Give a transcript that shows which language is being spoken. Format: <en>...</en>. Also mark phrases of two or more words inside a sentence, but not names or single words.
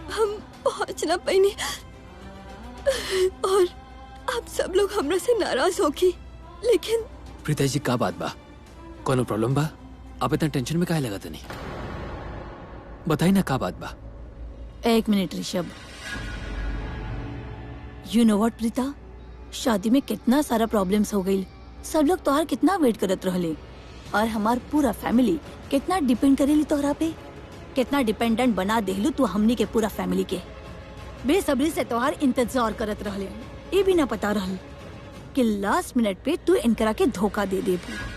<bho>हम पहुंच ना पाइनी और आप सब लोग हमरा से नाराज होगी, लेकिन प्रीता जी का बात बा? कोनो प्रॉब्लम बा? आप इतना टेंशन में काहे लगत नहीं? बताई ना का बात बा? एक मिनट ऋषभ,</bho> <en>You know what</en> <bho>प्रीता, शादी में कितना सारा प्रॉब्लम्स हो गई। सब लोग तोहार कितना वेट करत रहले और हमार पूरा फैमिली कितना डिपेंड करेली तोहरा पे। कितना डिपेंडेंट बना देहलू तू हमनी के पूरा फैमिली के। बेसब्री से तोहार इंतजार करत रहले, ये भी ना पता रहल कि लास्ट मिनट पे तू इनकरा के धोखा दे देबू।</bho>